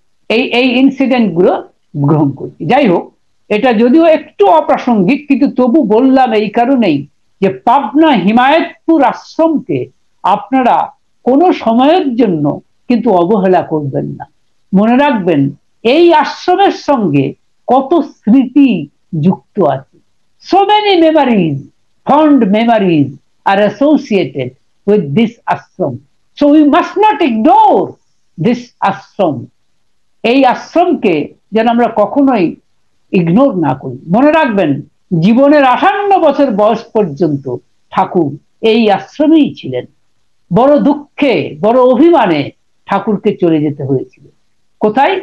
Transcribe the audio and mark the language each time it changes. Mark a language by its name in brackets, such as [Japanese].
[Bangla] এই ইনসিডেন্ট গুলো গ্রহণ করছি। যাই হোক, এটা যদিও একটু অপ্রাসঙ্গিক, কিন্তু তবু বললাম এই কারণেই যে পাবনা হিমায়তপুর আশ্রমকে আপনারা কোনো সময়ের জন্য কিন্তু অবহেলা করবেন না। মনে রাখবেন এই আশ্রমের সঙ্গে কত স্মৃতি যুক্ত আছে। [English] So many memories, fond memories are associated with this ashram. So we must not ignore this ashram. [Bangla] এই আশ্রমকে যেন আমরা কখনোই ইগনোর না করি। মনে রাখবেন, জীবনের 58 বছর বয়স পর্যন্ত ঠাকুর এই আশ্রমেই ছিলেন। বড় দুঃখে, বড় অভিমানে ঠাকুরকে চলে যেতে হয়েছিল। কোথায়?